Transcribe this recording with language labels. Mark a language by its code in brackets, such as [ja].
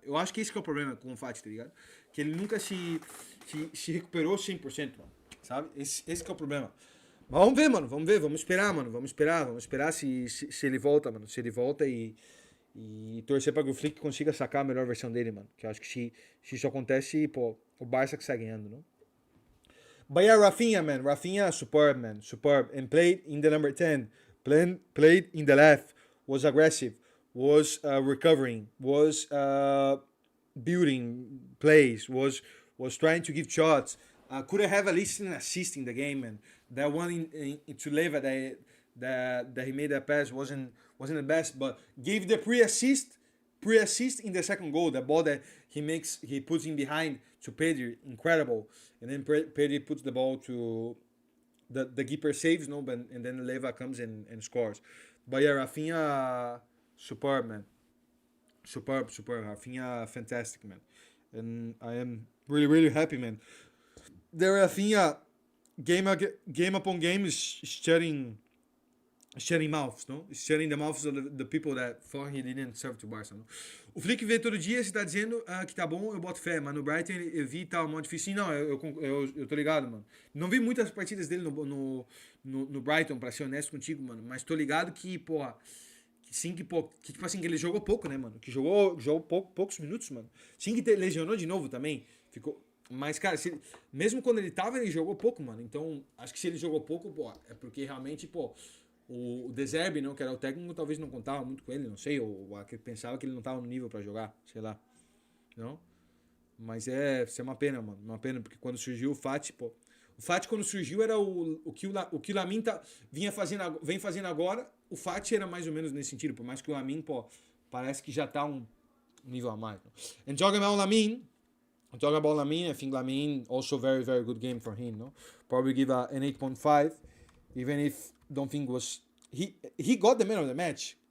[pt] Eu acho que esse que é o problema com o Fati, tá ligado? Que ele nunca se recuperou 100%, mano. Sabe? Esse que é o problema. Mas vamos ver, mano. Vamos esperar, mano. Vamos esperar se ele volta, mano. Se ele volta e torcer pra que o Flick consiga sacar a melhor versão dele, mano. Que eu acho que se isso acontece, pô, o Barça que sai ganhando, não? [en] But yeah, Rafinha, superb, man. Superb. And played in the number 10. Played in the left. Was aggressive. Was recovering. Was building plays. Was trying to give shots. Could have at least an assist in the game, and that one to Leva that he made that pass wasn't the best, but gave the pre-assist in the second goal, the ball that he puts in behind to Pedri, incredible, and then Pedri puts the ball to the keeper saves, no, and then Leva comes and scores. But yeah, Rafinha, superb, man, superb, Rafinha, fantastic, man, and I am really happy, man. The Rafinha game upon game is shutting mouths, no? Shutting the mouths of the people that thought he didn't serve to Barca, no? [pt] O Flick vê todo dia, você tá dizendo que tá bom, eu boto fé, mas no Brighton eu vi tal, mó difícil. Sim, não, eu tô ligado, mano. Não vi muitas partidas dele no Brighton, pra ser honesto contigo, mano, mas tô ligado que, porra, que sim, que tipo assim, que ele jogou pouco, né, mano? Que jogou poucos minutos, mano. Sim, que lesionou de novo também. Ficou. Mas, cara, mesmo quando ele tava, ele jogou pouco, mano. Então, acho que se ele jogou pouco, pô, é porque realmente, pô, o De Zerbi, não, que era o técnico, talvez não contava muito com ele, não sei, ou pensava que ele não tava no nível pra jogar, sei lá. Não? Mas isso é uma pena, mano. Uma pena, porque quando surgiu o Fati, pô. O Fati, quando surgiu, era o que o Lamin vem fazendo agora. O Fati era mais ou menos nesse sentido, por mais que o Lamin, pô, parece que já tá um nível a mais. [en] And talking about Lamin, I think Lamin also very, very good game for him, no? Probably give an 8.5, even if don't think was he got the man of the match.